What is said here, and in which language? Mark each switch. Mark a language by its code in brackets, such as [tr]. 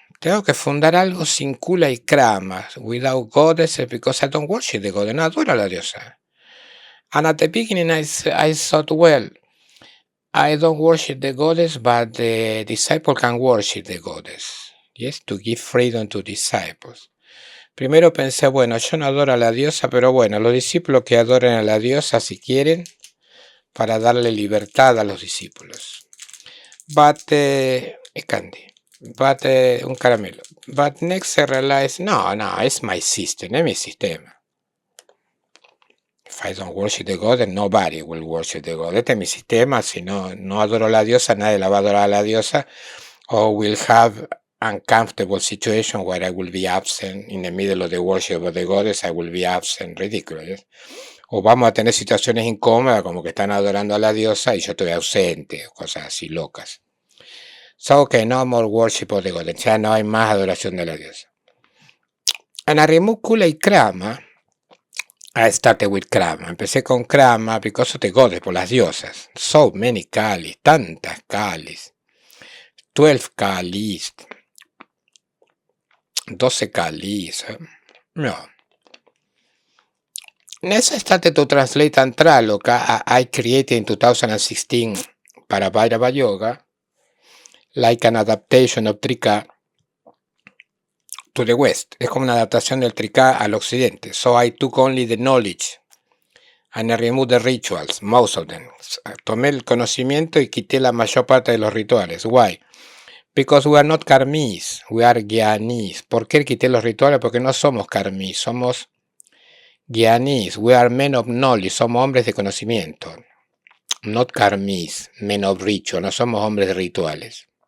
[es] Tengo que fundar algo sin kula y krama, [en] without goddesses, because I don't worship the goddess, [es] no adoro a la diosa. [en] And at the beginning I thought, well, I don't worship the goddess, but the disciple can worship the goddess. Yes, to give freedom to disciples. [es] Primero pensé, bueno, yo no adoro a la diosa, pero bueno, los discípulos que adoren a la diosa si quieren, para darle libertad a los discípulos. [en] But, candy. But, [es] un caramelo. [en] But next I realized, no, it's my system, [es] es mi sistema. [en] If I don't worship the goddess, nobody will worship the goddess. [es] Este es mi sistema. Si no adoro a la diosa, nadie la va a adorar a la diosa. [en] Or will have uncomfortable situation where I will be absent in the middle of the worship of the goddess. I will be absent. Ridiculous. [es] O vamos a tener situaciones incómodas como que están adorando a la diosa y yo estoy ausente. Cosas así locas. [en] So, okay, no more worship of the goddess. [es] Ya no hay más adoración de la diosa. [en] And I remove kula y krama. I started with Krama. [es] Empecé con Krama [en] because of the goddess, [es] por las diosas. [en] So many Kalis, [es] tantas Kalis. 12 Kalis. 12 Kalis. No. [en] Next I started to translate Tantraloka. I created in 2016 para Bhairava Yoga, like an adaptation of Trika to the West. [es] Es como una adaptación del Trika al occidente. [en] So I took only the knowledge and I removed the rituals, most of them. [es] Tomé el conocimiento y quité la mayor parte de los rituales. [en] Why? Because we are not karmis, we are gyanis. [es] ¿Por qué quité los rituales? Porque no somos karmis, somos gyanis. [en] We are men of knowledge, [es] somos hombres de conocimiento. [en] Not karmis, men of ritual, [es] no somos hombres de rituales.